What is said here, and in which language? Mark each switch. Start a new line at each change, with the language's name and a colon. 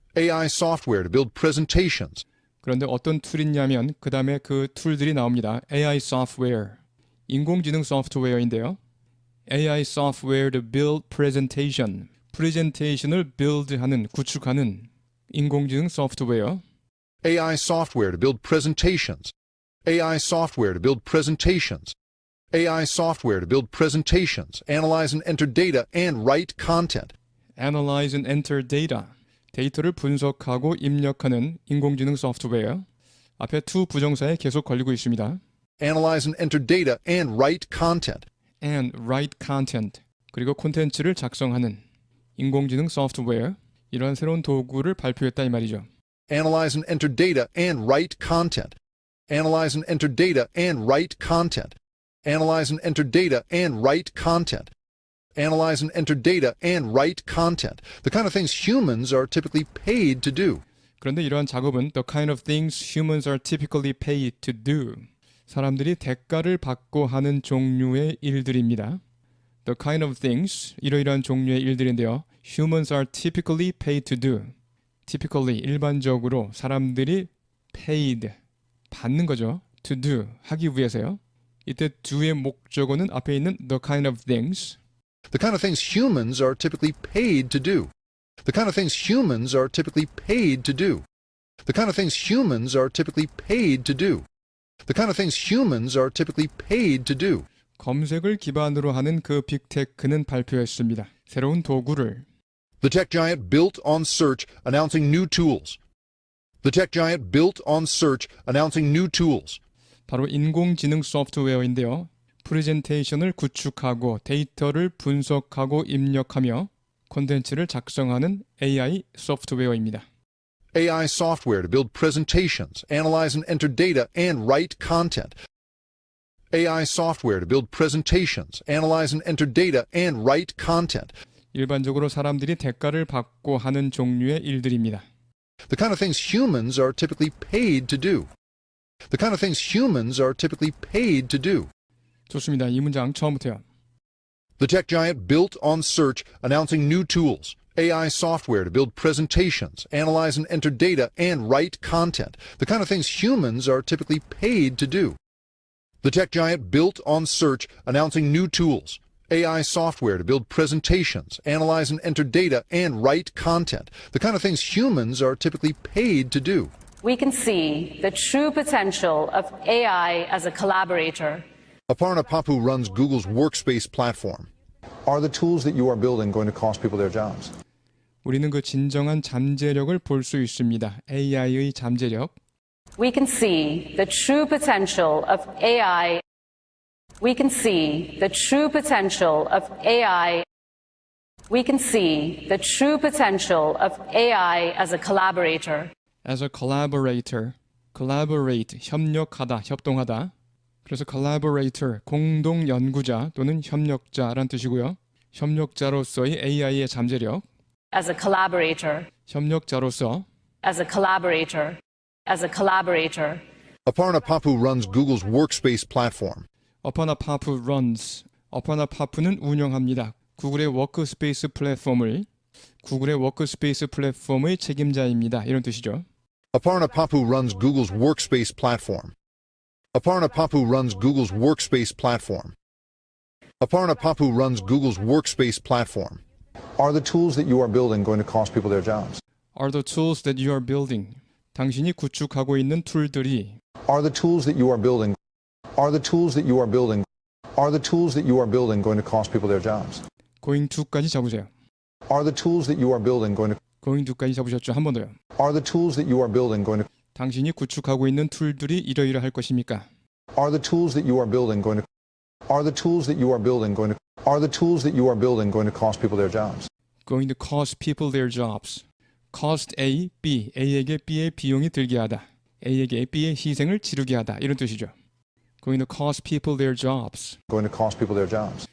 English: AI software to build presentations.
Korean: 그런데 어떤 툴이냐면 그 다음에 그 툴들이 나옵니다. AI software 인공지능 소프트웨어인데요.
English: AI software to build presentation
Korean: 프레젠테이션을 build하는 구축하는 인공지능 소프트웨어
English: AI software to build presentations. AI software to build presentations. AI software to build presentations, analyze and enter data, and write content. analyze and enter data
Korean: 데이터를 분석하고 입력하는 인공지능 소프트웨어 앞에 to 부정사에 계속 걸리고 있습니다.
English: Analyze and enter data, and write content. and write content
Korean: 그리고 콘텐츠를 작성하는 인공지능 소프트웨어 이러한 새로운 도구를 발표했다 이 말이죠.
English: Analyze and enter data, and write content. Analyze and enter data, and write content. Analyze and enter data, and write content. Analyze and enter data, and write content. The kind of things humans are typically paid to do.
Korean: 그런데 이러한 작업은
English: the kind of things humans are typically paid to do.
Korean: 사람들이 대가를 받고 하는 종류의 일들입니다.
English: The kind of things,
Korean: 이러이러한 종류의 일들인데요.
English: Humans are typically paid to do.
Korean: Typically, 일반적으로 사람들이 paid, 받는 거죠. To do, 하기 위해서요. 이때 do의 목적어는 앞에 있는
English: the kind of things. The kind of things humans are typically paid to do. The kind of things humans are typically paid to do. The kind of things humans are typically paid to do. the kind of things humans are typically paid to do.
Korean: 검색을 기반으로 하는 그 빅테크는 발표했습니다. 새로운 도구를
English: The tech giant built on search, announcing new tools. The tech giant built on search, announcing new tools.
Korean: 바로 인공지능 소프트웨어인데요. 프레젠테이션을 구축하고 데이터를 분석하고 입력하며 콘텐츠를 작성하는 AI 소프트웨어입니다.
English: AI software to build presentations, analyze and enter data, and write content. AI software to build presentations, analyze and enter data, and write content.
Korean: 일반적으로 사람들이 대가를 받고 하는 종류의 일들입니다.
English: The kind of things humans are typically paid to do. The kind of things humans are typically paid to do.
Korean: 좋습니다. 이 문장 처음부터요.
English: The tech giant built on search, announcing new tools. AI software to build presentations, analyze and enter data, and write content. The kind of things humans are typically paid to do. The tech giant built on search, announcing new tools. AI software to build presentations, analyze and enter data, and write content. The kind of things humans are typically paid to do. We can see the true potential of AI as a collaborator. Aparna Papu runs Google's Workspace platform. Are the tools that you are building going to cost people their jobs?
Korean: 우리는 그 진정한 잠재력을 볼 수 있습니다. AI의 잠재력.
English: We can see the true potential of AI. We can see the true potential of AI. We can see the true potential of AI as a collaborator. As a collaborator, collaborate, 협력하다, 협동하다.
Korean: 그래서 collaborator, 공동 연구자 또는 협력자란 뜻이고요. 협력자로서의 AI의 잠재력.
English: As a collaborator.
Korean: 협력자로서.
English: As a collaborator. As a collaborator. Aparna Papu runs Google's Workspace platform. Aparna Papu runs.
Korean: Aparna Papu는 운영합니다. 구글의 워크스페이스 플랫폼을 구글의 워크스페이스 플랫폼의 책임자입니다. 이런 뜻이죠.
English: Aparna Papu runs Google's Workspace platform. Aparna Papu runs Google's Workspace platform. Aparna Papu runs Google's Workspace platform. Are the tools that you are building going to cost people their jobs? Are the tools that you are building.
Korean: 당신이 구축하고 있는 툴들이
English: Are the tools that you are building? Are the tools that you are building? Are the tools that you are building going to cost people their jobs?
Korean: going to까지 잡으세요.
English: Are the tools that you are building going to
Korean: going to까지 잡으셨죠? 한 번 더요.
English: Are the tools that you are building going to
Korean: 당신이 구축하고 있는 툴들이 이러이러할 것입니까?
English: Are the tools that you are building going to Are the tools that you are building going to Are the tools that you are building going to cost people their jobs? going to cost people their jobs. cost A, B.
Korean: A에게 B의 비용이 들게 하다. A에게 B의 희생을 치르게 하다. 이런 뜻이죠.
English: going to cost people their jobs. Going to cost people their jobs.